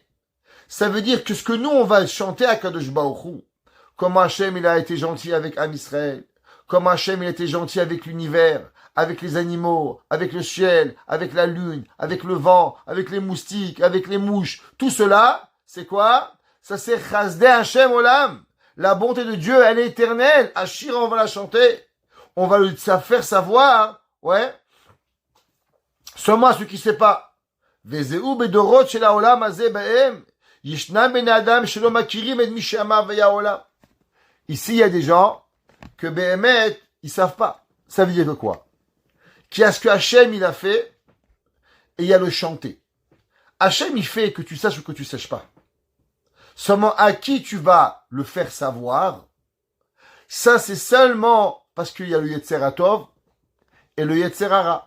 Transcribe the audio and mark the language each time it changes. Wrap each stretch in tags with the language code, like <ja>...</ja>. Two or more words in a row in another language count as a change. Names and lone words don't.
<fr>Ça veut dire que ce que nous on va chanter à</fr> <he>קדוש ברוך הוא,</he> <fr>comment Hashem il a été gentil avec</fr> <he>עם ישראל,</he> <fr>comment Hashem il a été gentil avec l'univers, avec les animaux, avec le ciel, avec la lune, avec le vent, avec les moustiques, avec les mouches, tout cela, c'est quoi? Ça c'est</fr> <he>חסדי השם עולם.</he> <fr>La bonté de Dieu, elle est éternelle. Ashira, on va la chanter. On va le faire savoir, ouais. Seulement à ceux qui ne savent pas.</fr> <he>וזה בדורות של העולם הזה בהם. ישנם בני אדם שלא מכירים את מי שאמר והיה העולם.</he> <fr>Ici, il y a des gens que Behemet, ils savent pas. Ça veut dire que quoi? Qu'il y a ce que Hachem, il a fait, et il y a le chanter. Hachem, il fait que tu saches ou que tu saches pas. Seulement à qui tu vas le faire savoir, ça c'est seulement parce qu'il y a le</fr> <he>יצר הטוב</he> <fr>et le</fr> <he>יצר הרע.</he>